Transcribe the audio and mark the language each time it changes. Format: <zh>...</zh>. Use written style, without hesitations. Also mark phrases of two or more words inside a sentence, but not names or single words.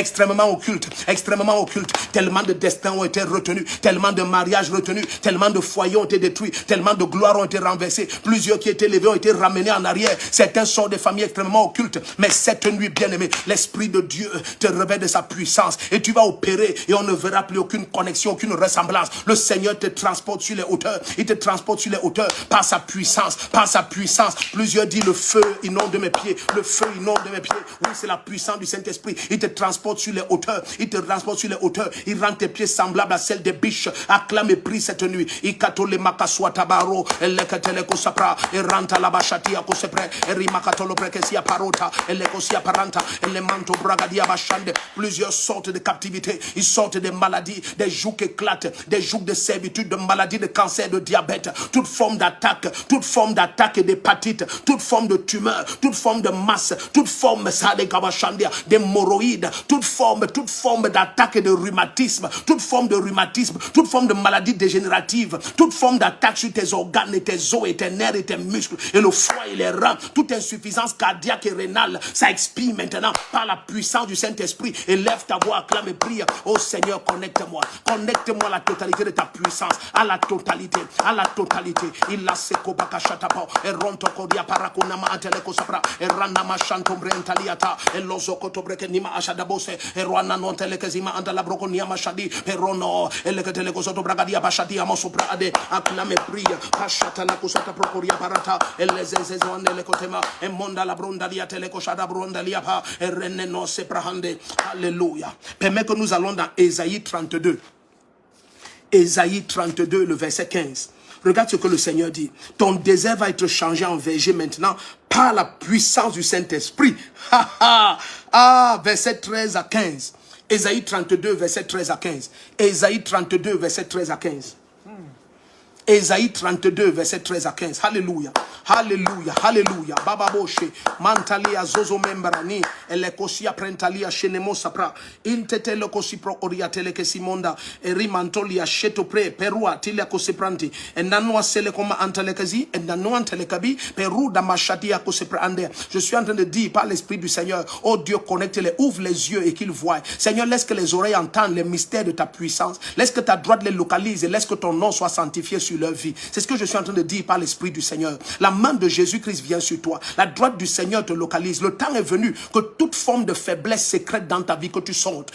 <fr>tellement de destins ont été retenus, tellement de mariages retenus, tellement de foyers ont été détruits, tellement de gloires ont été renversées, plusieurs qui étaient élevés ont été ramenés en arrière, certains sont des familles extrêmement occultes, mais cette nuit, bien-aimé, l'Esprit de Dieu te révèle de sa puissance, et tu vas opérer, et on ne verra plus aucune connexion, aucune ressemblance, le Seigneur te transporte sur les hauteurs, il te transporte sur les hauteurs, par sa puissance, par sa puissance. Plusieurs disent le feu inonde mes pieds, le feu inonde mes pieds. Oui, c'est la puissance du Saint-Esprit. Il te transporte sur les hauteurs, il te transporte sur les hauteurs. Il rend tes pieds semblables à celles des biches. Acclame et prie cette nuit. Il katole makaswa tabaro, elekatele kosapra, et ranta la bachati à kosepre, et rimakatolo prekesia parota, et lekosia paranta, et le manto bragadia bachande. Plusieurs sortes de captivité. Ils sortent des maladies, des jougs qui éclatent, des jougs de servitude, de maladies, de cancer, de diabète, toute forme d'attaque et d'hépatite, toute forme de tumeur, toute forme de masse, toute forme d'hémorroïdes, toute forme d'attaque et de rhumatisme, toute forme de maladie dégénérative, toute forme d'attaque sur tes organes et tes os et tes nerfs et tes muscles et le foie et les reins, toute insuffisance cardiaque et rénale, ça expire maintenant par la puissance du Saint-Esprit. Élève ta voix, acclame et prie. Oh Seigneur, connecte-moi à la totalité de ta puissance, à la totalité. Il a seko bakashatapa, et ronto kodia parakunama ateleko sapra, et ranama shantombre entaliata, et lozoko tobreke nima ashadabose, et rwana non telekezima andala brokonia mashadi, et rono, et leketeleko sotobragadia bashadi amosopra ade, acclame prie, pashata la kusata prokoria parata, et les ezezone lekotema, et monda la brondalia teleko shada brondalia pa, et rene no seprahande. Alléluia. Permets que nous allons dans Ésaïe 32. Ésaïe 32, le verset 15. Regarde ce que le Seigneur dit. Ton désert va être changé en verger maintenant par la puissance du Saint-Esprit. Verset 13 à 15. Ésaïe 32, verset 13 à 15. Ésaïe 32, verset 13 à 15. Ésaïe 32, verset 13 à 15. Alléluia. Alléluia. Alléluia. Baba Boshe. Mantalia zozo membrani. Elekosia prentalia shenemo sapra. Intete lokosi pro oriatele kesimonda. Eri mantolia sheto pre. Perua tilia kosepranti. Enanua sele koma antelekazi. Enanua antelekabi. Peru damashatia koseprande. Je suis en train de dire par l'Esprit du Seigneur. Oh Dieu, connecte-les. Ouvre les yeux et qu'ils voient. Seigneur, laisse que les oreilles entendent les mystères de ta puissance. Laisse que ta droite les localise. Et laisse que ton nom soit sanctifié sur leur vie. C'est ce que je suis en train de dire par l'Esprit du Seigneur. La main de Jésus-Christ vient sur toi. La droite du Seigneur te localise. Le temps est venu que toute forme de faiblesse secrète dans ta vie, que tu sortes.</fr>